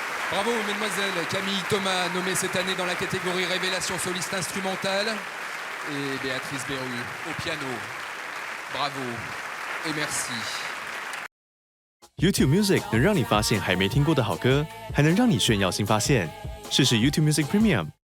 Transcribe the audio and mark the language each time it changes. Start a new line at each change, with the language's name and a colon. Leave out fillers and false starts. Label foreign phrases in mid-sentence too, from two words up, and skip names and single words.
French: Bravo, mesdemoiselles. Camille Thomas, nommée cette année dans la catégorie Révélation soliste instrumentale. Et Béatrice Berru, au piano. Bravo et merci.
Chinese: YouTube Music 能让你发现还没听过的好歌，还能让你炫耀新发现。试试 YouTube Music Premium。